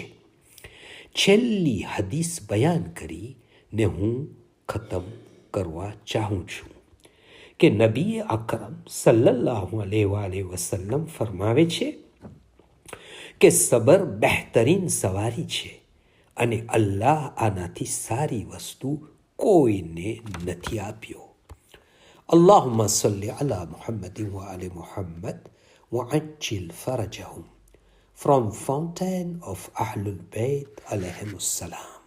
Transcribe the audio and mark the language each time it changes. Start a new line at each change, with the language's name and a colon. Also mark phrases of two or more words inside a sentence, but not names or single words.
Gujarati: છેલ્લી હદીસ બયાન કરીને હું ખતમ કરવા ચાહું છું કે નબી અકરમ સલ્લલ્લાહુ અલૈહિ વસલ્લમ ફરમાવે છે કે સબર બહેતરીન સવારી છે અને અલ્લાહ આનાથી સારી વસ્તુ કોઈને નથી આપ્યો.
Arabic: اللهم صل على محمد وآل محمد وعجل فرجهم.
English: From Fountain of Ahlul Bayt alayhim salam.